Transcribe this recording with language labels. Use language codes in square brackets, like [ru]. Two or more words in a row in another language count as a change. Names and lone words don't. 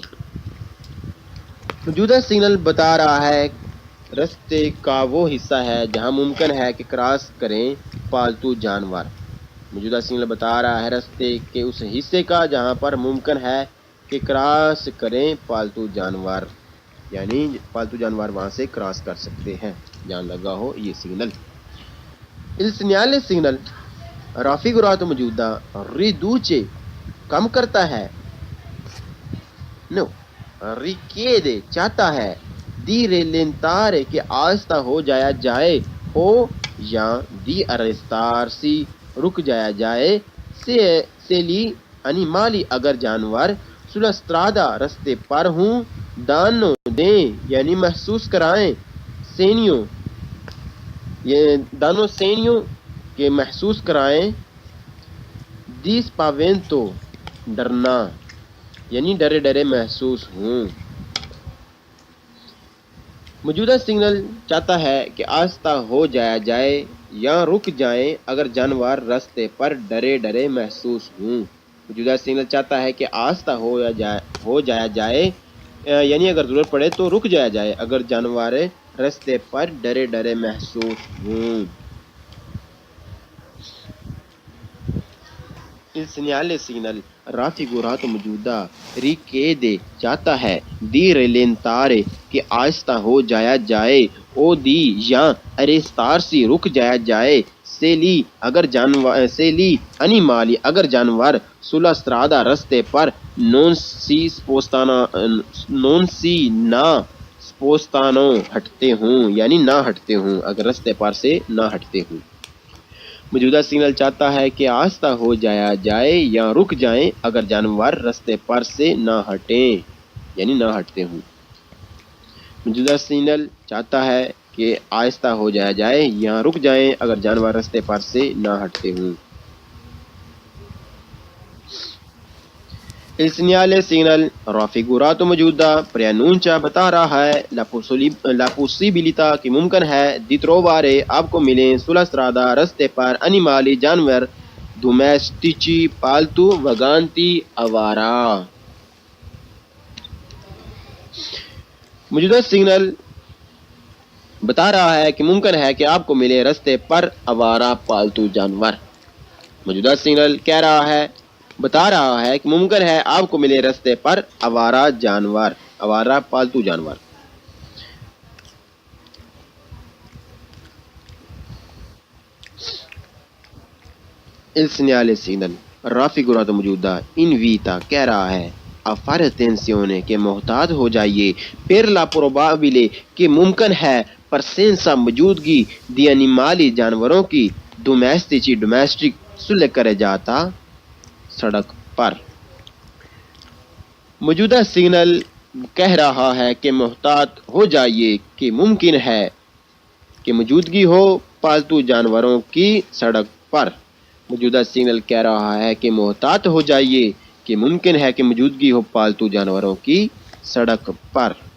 [ur] موجودہ سگنل بتا رہا ہے رستے کا وہ حصہ ہے جہاں ممکن ہے کہ کراس کریں پالتو جانور۔ موجودہ سگنل بتا رہا ہے رستے کے اس حصے کا جہاں پر ممکن ہے کہ کراس کریں پالتو جانور، یعنی پالتو جانور وہاں سے کراس کر سکتے ہیں، جہاں لگا ہو یہ سگنل۔ [it] Il segnale signal raffigurato موجودہ riduce [ur] کم کرتا ہے [it] no richiede [ur] چاہتا ہے [it] di [ur] rallentare کہ آہستہ ہو جایا جائے او یا [it] di arrestarsi [ur] رک جایا جائے [it] se gli animali [ur] اگر جانور [it] sulla strada [ur] رستے پر ہوں danno دیں یعنی محسوس کرائیں segno یہ [it] danno segno [ur] کہ محسوس کرائیں [it] di spavento [ur] ڈرنا یعنی ڈرے ڈرے محسوس ہوں. موجودہ سگنل چاہتا ہے کہ آہستہ ہو جایا جائے یا رک جائیں اگر جانور رستے پر ڈرے ڈرے محسوس ہوں. موجودہ سگنل چاہتا ہے کہ آہستہ ہو جایا جائے یعنی اگر ضرورت پڑے تو رک جایا جائے اگر جانور رستے پر ڈرے ڈرے محسوس ہوں. [it] Il segnale signal raffigurato [ur] موجودہ richiede چاہتا ہے [it] di rallentare [ur] کہ آہستہ ہو جایا جائے او di یا arrestarsi رک جایا جائے [it] se gli animali [ur] اگر جانور [it] sulla strada [ur] رستے پر [it] non si [ur] spostano ہٹتے ہوں یعنی نہ ہٹتے ہوں اگر رستے پر سے نہ ہٹتے ہوں. موجودہ سگنل چاہتا ہے کہ آہستہ ہو جایا جائے یا رک جائیں اگر جانور رستے پر سے نہ ہٹیں یعنی نہ ہٹتے ہوں. موجودہ سگنل چاہتا ہے کہ آہستہ ہو جایا جائے یا رک جائیں اگر جانور رستے پر سے نہ ہٹتے ہوں. [it] Il segnale signal raffigurato [ur] موجودہ preannuncia بتا رہا ہے [it] la possibilità [ur] کہ ممکن ہے [it] di trovare [ur] آپ کو ملیں [it] sulla strada [ur] رستے پر animali جانور domestici پالتو vaganti آوارہ. موجودہ سگنل بتا رہا ہے کہ ممکن ہے کہ آپ کو ملے رستے پر آوارہ پالتو جانور. موجودہ سگنل کہہ رہا ہے بتا رہا ہے کہ ممکن ہے آپ کو ملے رستے پر آوارہ جانور آوارہ پالتو جانور. [it] Il segnale signal raffigurato [ur] موجودہ invita کہہ رہا ہے [it] a fare attenzione [ur] کہ محتاط ہو جائیے [it] per la probabile [ur] کہ ممکن ہے presenza موجودگی [it] di animali [ur] جانوروں کی [it] domestic sulle carreggiata [ur] سڑک پر. موجودہ سگنل کہہ رہا ہے کہ محتاط ہو جائیے کہ ممکن ہے کہ موجودگی ہو پالتو جانوروں کی سڑک پر. موجودہ سگنل کہہ رہا ہے کہ محتاط ہو جائیے کہ ممکن ہے کہ موجودگی ہو پالتو جانوروں کی سڑک پر.